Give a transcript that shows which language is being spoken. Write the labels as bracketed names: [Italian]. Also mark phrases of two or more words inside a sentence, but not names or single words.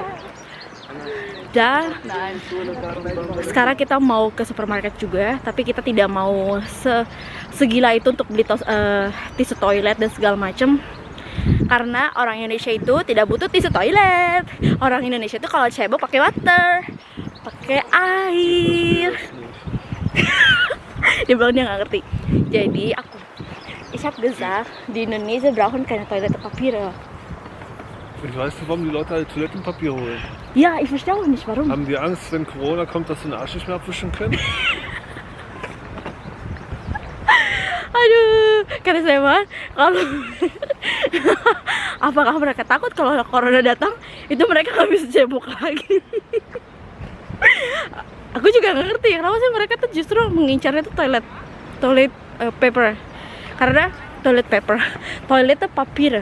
[Indonesian] Dan sekarang kita mau ke supermarket juga, tapi kita tidak mau segila itu untuk beli tisu toilet dan segala macem. Karena orang Indonesia itu tidak butuh tisu toilet. Orang Indonesia itu kalau cebok pakai water, pakai air. Dia bilang dia nggak ngerti. [German] Jadi ich habe gesagt, die Indonesia brauchen keine Toilettenpapier. Ich weiß nicht, warum die Leute alle Toilettenpapier holen. Ja, ich verstehe auch nicht warum. Haben die Angst, wenn Corona kommt, dass sie den Arsch nicht mehr abwischen können? [Indonesian] Aduh, kata saya mah kalau apakah mereka takut kalau corona datang itu mereka nggak bisa cebok lagi? Aku juga nggak ngerti kenapa sih mereka tuh justru mengincarnya tuh [English] toilet paper, [Indonesian] karena [German] toilet papier.